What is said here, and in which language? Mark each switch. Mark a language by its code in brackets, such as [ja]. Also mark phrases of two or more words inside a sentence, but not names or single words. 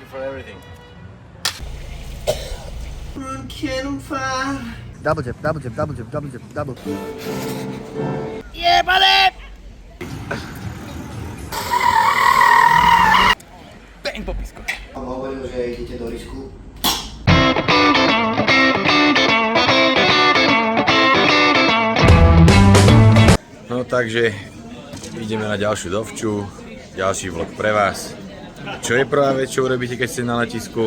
[en] for everything. Double jab, double jab, double jab, double jab, double. Yeah, buddy! Bang, [sk] popisko. Hovoril, že idete do risku. No takže ideme na ďalšiu dovču, ďalší vlog pre vás. Čo je prvá vec, čo urobíte, keď ste na letisku?